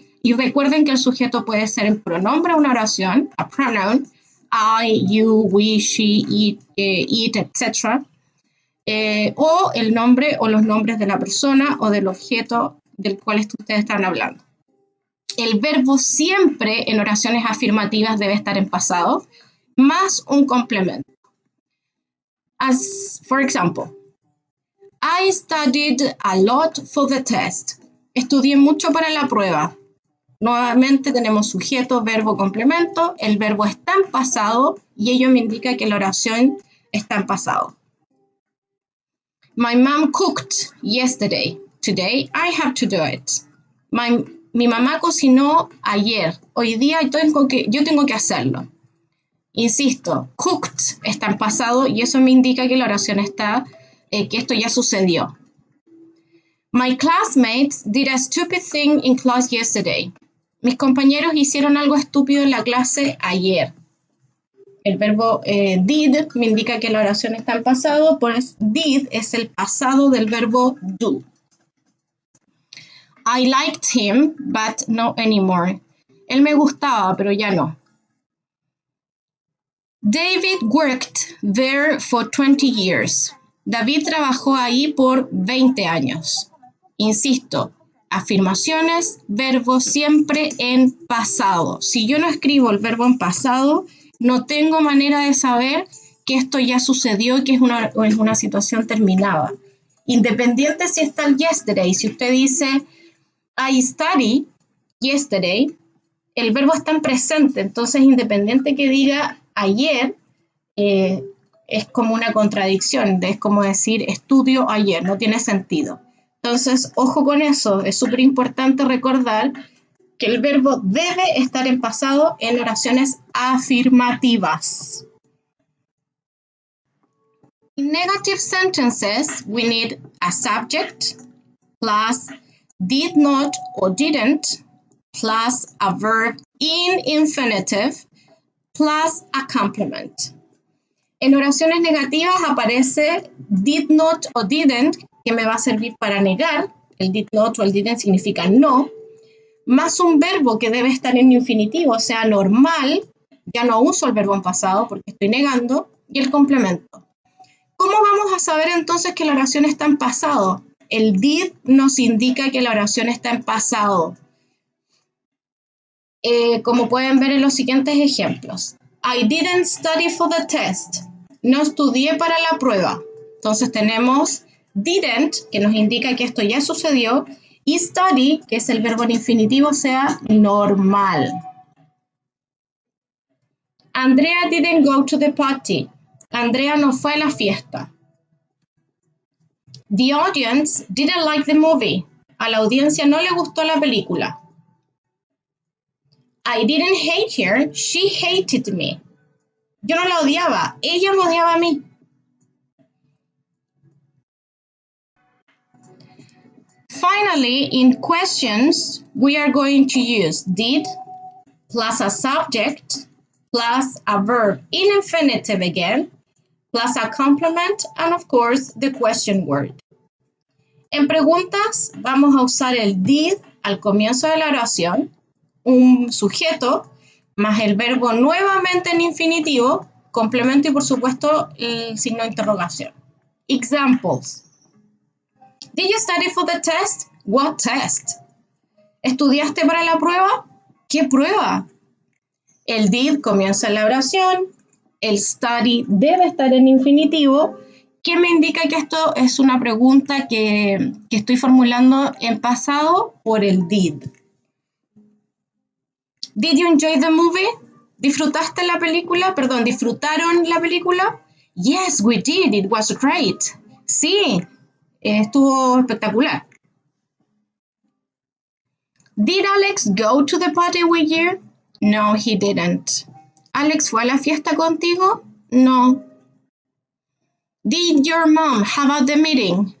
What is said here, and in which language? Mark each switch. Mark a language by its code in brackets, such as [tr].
[es] Y recuerden que el sujeto puede ser el pronombre de una oración, a pronoun, I, you, we, she, it, etc. O el nombre o los nombres de la persona o del objeto del cual ustedes están hablando. El verbo siempre en oraciones afirmativas debe estar en pasado, más un complemento. [en] As, for example, I studied a lot for the test. [es] Estudié mucho para la prueba. Nuevamente tenemos sujeto, verbo, complemento. El verbo está en pasado y ello me indica que la oración está en pasado. [en] My mom cooked yesterday. Today I have to do it. [es] Mi mamá cocinó ayer. Hoy día yo tengo que hacerlo. Insisto, cooked está en pasado y eso me indica que la oración está, que esto ya sucedió. [en] My classmates did a stupid thing in class yesterday. [es] Mis compañeros hicieron algo estúpido en la clase ayer. El verbo did me indica que la oración está en pasado, pues did es el pasado del verbo do. [en] I liked him, but not anymore. [es] Él me gustaba, pero ya no. [en] David worked there for 20 years. [es] David trabajó ahí por 20 años. Insisto, afirmaciones, verbo siempre en pasado. Si yo no escribo el verbo en pasado, no tengo manera de saber que esto ya sucedió y que es una situación terminada. Independiente si está el yesterday, si usted dice [en] I studied yesterday, [es] el verbo está en presente, entonces independiente que diga ayer, es como una contradicción, es como decir estudio ayer, no tiene sentido. Entonces, ojo con eso, es súper importante recordar que el verbo debe estar en pasado en oraciones afirmativas. [en] In negative sentences, we need a subject plus did not or didn't plus a verb in infinitive plus a complement. [es] En oraciones negativas aparece did not o didn't, que me va a servir para negar. El did not o el didn't significa no, más un verbo que debe estar en infinitivo, o sea, normal. Ya no uso el verbo en pasado porque estoy negando, y el complemento. ¿Cómo vamos a saber entonces que la oración está en pasado? El did nos indica que la oración está en pasado. Como pueden ver en los siguientes ejemplos. [en] I didn't study for the test. [es] No estudié para la prueba. Entonces tenemos didn't, que nos indica que esto ya sucedió, y study, que es el verbo en infinitivo, o sea, normal. [en] Andrea didn't go to the party. [es] Andrea no fue a la fiesta. [en] The audience didn't like the movie. [es] A la audiencia no le gustó la película. [en] I didn't hate her, she hated me. [es] Yo no la odiaba, ella me odiaba a mí. [en] Finally, in questions, we are going to use did plus a subject plus a verb in infinitive again, plus a complement, and of course, the question word. [es] En preguntas, vamos a usar el did al comienzo de la oración, un sujeto, más el verbo nuevamente en infinitivo, complemento y por supuesto el signo de interrogación. [en] Examples. Did you study for the test? What test? [es] ¿Estudiaste para la prueba? ¿Qué prueba? El did comienza en la oración, el study debe estar en infinitivo, que me indica que esto es una pregunta que estoy formulando en pasado por el did. [en] Did you enjoy the movie? [es] ¿Disfrutaste la película? Perdón, ¿disfrutaron la película? [en] Yes, we did. It was great. [es] Sí, estuvo espectacular. [en] Did Alex go to the party with you? No, he didn't. [es] ¿Alex fue a la fiesta contigo? No. [en] Did your mom have the meeting?